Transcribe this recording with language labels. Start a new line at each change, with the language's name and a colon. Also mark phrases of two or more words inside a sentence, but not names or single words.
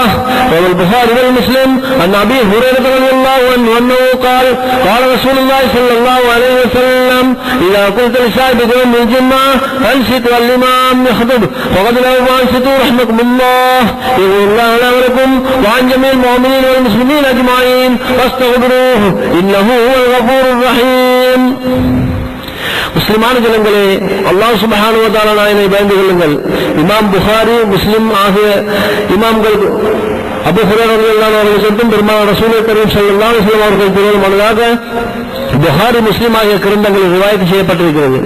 Arabic: روى البخاري ومسلم عن أبي هريرة رضي الله عنه أنه قال قال رسول الله صلى الله عليه وسلم إذا قلت لصاحبك يوم الجمعة أنصت والإمام يخطب فقد له فأنصتوا رحمكم الله. يقول الله لنا ولكم وعن جميع المؤمنين والمسلمين أجمعين فاستغفروه إنه هو الغفور الرحيم.
Tamil: முஸ்லிமான ஜனங்களே,
Arabic: الله سبحانه وتعالى
Tamil: நாயனை பயந்து கொள்ளுங்கள். இமாம் புகாரி, முஸ்லிம் ஆகிய இமாம்கள் அபூ ஹுரைரா
Arabic: رضي الله عنه
Tamil: அவர்கள் பெருமானார்
Arabic: رسول كريم صلى الله عليه وسلم
Tamil: அவர்கள் கூறியதாக புகாரி, முஸ்லிம் ஆகிய கிரந்தங்களில் ரிவாயத் செய்யப்பட்டிருக்கிறது.